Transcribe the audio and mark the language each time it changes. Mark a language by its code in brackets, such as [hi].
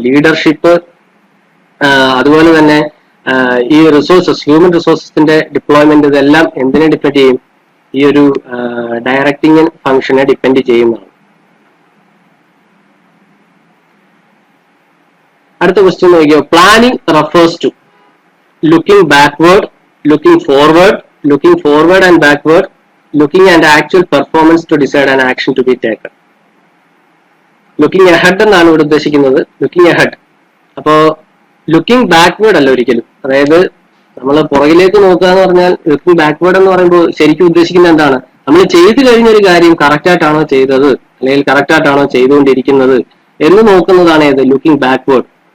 [ml] Leadership, അതുപോലെ തന്നെ ഈ റിസോഴ്സസ്, ഹ്യൂമൻ റിസോഴ്സസിന്റെ ഡിപ്ലോയ്മെന്റ്, ഇതെല്ലാം എന്തിനെ ഡിപ്പെൻഡ് ചെയ്യും? ഈ ഒരു ഡയറക്ടിങ് ഫംഗ്ഷനെ ഡിപ്പെൻഡ് ചെയ്യുന്നതാണ്. അടുത്ത ക്വസ്റ്റ്യൻ നോക്കിയോ. [en] Planning refers to looking backward looking forward and backward, looking at actual performance to decide an action to be taken. [ml] Looking ahead എന്നാണ് ഇവിടെ ഉദ്ദേശിക്കുന്നത്. Looking ahead. അപ്പോ ലുക്കിംഗ് ബാക്ക്വേർഡ് അല്ല ഒരിക്കലും. അതായത് നമ്മൾ പുറകിലേക്ക് നോക്കുക എന്ന് പറഞ്ഞാൽ ലുക്കിംഗ് ബാക്ക്വേർഡ് എന്ന് പറയുമ്പോൾ ശരിക്കും ഉദ്ദേശിക്കുന്നത് എന്താണ്? നമ്മൾ ചെയ്തു കഴിഞ്ഞൊരു കാര്യം കറക്റ്റ് ആയിട്ടാണോ ചെയ്തത്, അല്ലെങ്കിൽ കറക്റ്റ് ആയിട്ടാണോ ചെയ്തുകൊണ്ടിരിക്കുന്നത് എന്ന് നോക്കുന്നതാണ് ഏത് ലുക്കിംഗ് ബാക്ക്വേർഡ്.